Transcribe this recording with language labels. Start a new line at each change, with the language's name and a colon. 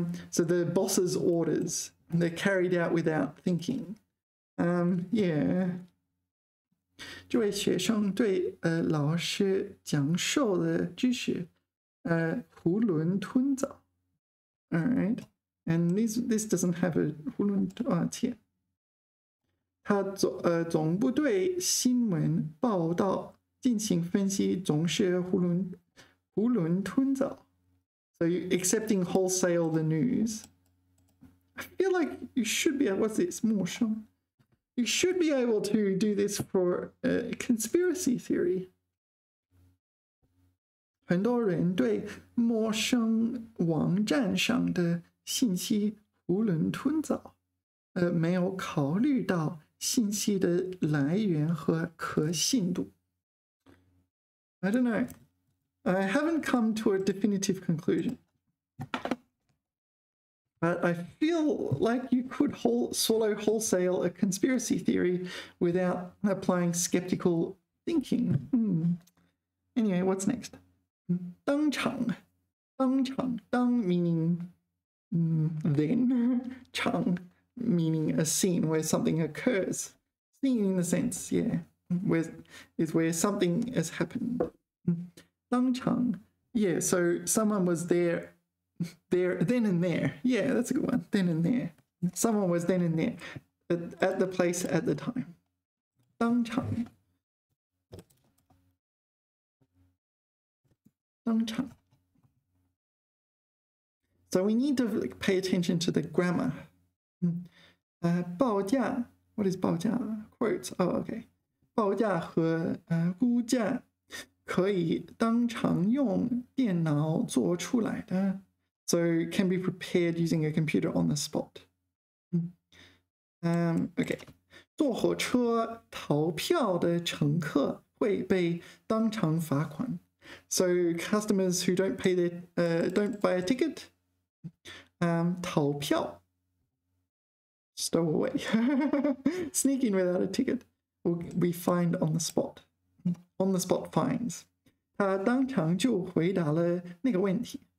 English: So the boss's orders, they're carried out without thinking. Yeah.
Chinese: 这位学生对老师讲授的知识囫囵吞枣。
English: All right. And this doesn't have a 囫囵切。
Chinese: 他总不对新闻报道进行分析，总是囫囵吞枣。
English: So you accepting wholesale the news. I feel like you should be. What's this? 陌生。 You should be able to do this for a conspiracy theory.
Chinese: 很多人对陌生网站上的信息囫囵吞枣，没有考虑到信息的来源和可信度。
English: I don't know. I haven't come to a definitive conclusion. But I feel like you could swallow wholesale a conspiracy theory without applying skeptical thinking. Anyway, what's next? 当场 当 meaning then, 场 meaning a scene where something occurs. Seen in the sense, yeah, where something has happened. 当场, yeah, so someone was there, then and there. Yeah, that's a good one. Then and there. Someone was then and there at the place at the time.
Chinese: 当场. 当场.
English: So we need to pay attention to the grammar. 报价, what is 报价? Quotes. Oh, okay.
Chinese: 报价和估价可以当场用电脑做出来的.
English: So can be prepared using a computer on the spot.
Chinese: Okay. 坐火车逃票的乘客会被当场罚款.
English: So customers who don't pay don't buy a ticket, 逃票, stow away, sneak in without a ticket, will be fined on the spot. On the spot fines.
Chinese: 他当场就回答了那个问题.